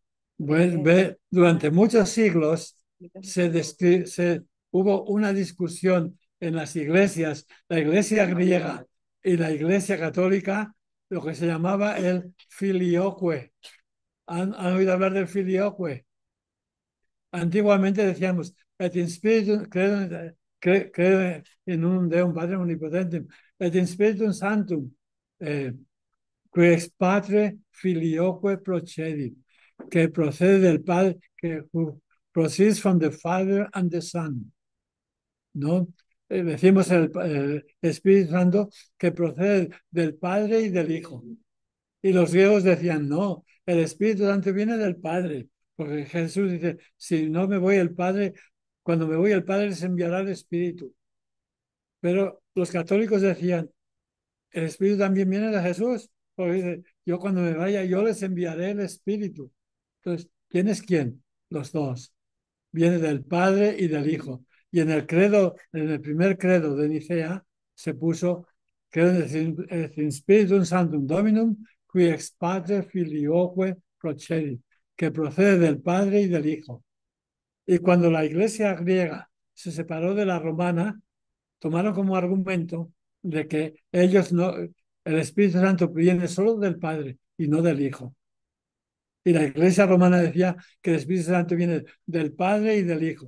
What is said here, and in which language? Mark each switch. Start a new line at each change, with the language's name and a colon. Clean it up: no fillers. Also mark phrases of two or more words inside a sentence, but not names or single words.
Spanish: Bueno, durante muchos siglos hubo una discusión en las iglesias, la iglesia griega y la iglesia católica, lo que se llamaba el filioque. ¿Han oído hablar del filioque? Antiguamente decíamos,
Latin: et in spiritum,
Spanish: creo en un
Latin: Deum Padre Omnipotentem, et in spiritum sanctum, que ex Patre filioque procedit,
Spanish: que procede del Padre, que
English: proceeds from the Father and the Son,
Spanish: ¿no? decimos el Espíritu Santo que procede del Padre y del Hijo. Y los griegos decían, no, el Espíritu Santo viene del Padre, porque Jesús dice, si no me voy el Padre, cuando me voy el Padre les enviará el Espíritu. Pero los católicos decían, el Espíritu también viene de Jesús, porque dice, yo cuando me vaya, yo les enviaré el Espíritu. Entonces, ¿quién es quién? Los dos. Viene del Padre y del Hijo. Y en el credo, en el primer credo de Nicea, se puso,
Latin: credo et in Spiritum Sanctum Dominum, qui ex Patre Filioque procedit,
Spanish: que procede del Padre y del Hijo. Y cuando la iglesia griega se separó de la romana, tomaron como argumento de que ellos no, el Espíritu Santo viene solo del Padre y no del Hijo. Y la iglesia romana decía que el Espíritu Santo viene del Padre y del Hijo.